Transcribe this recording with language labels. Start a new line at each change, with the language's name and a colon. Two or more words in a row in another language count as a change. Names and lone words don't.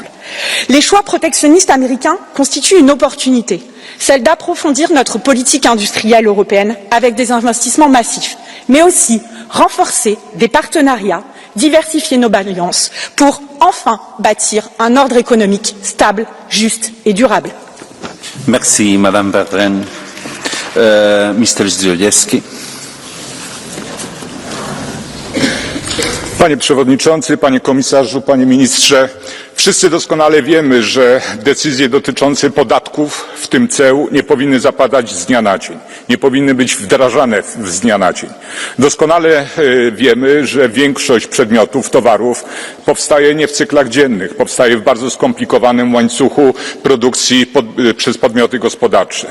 French: Les choix protectionnistes américains constituent une opportunité, celle d'approfondir notre politique industrielle européenne avec des investissements massifs, mais aussi renforcer des partenariats, diversifier nos alliances pour enfin bâtir un ordre économique stable, juste et durable. Merci, Madame Bertrand. Mr. Zdrojewski.
Polish: Panie Przewodniczący, Panie Komisarzu, Panie Ministrze, Wszyscy doskonale wiemy, że decyzje dotyczące podatków, w tym ceł, nie powinny zapadać z dnia na dzień. Nie powinny być wdrażane z dnia na dzień. Doskonale wiemy, że większość przedmiotów, towarów powstaje nie w cyklach dziennych, powstaje w bardzo skomplikowanym łańcuchu produkcji przez podmioty gospodarcze.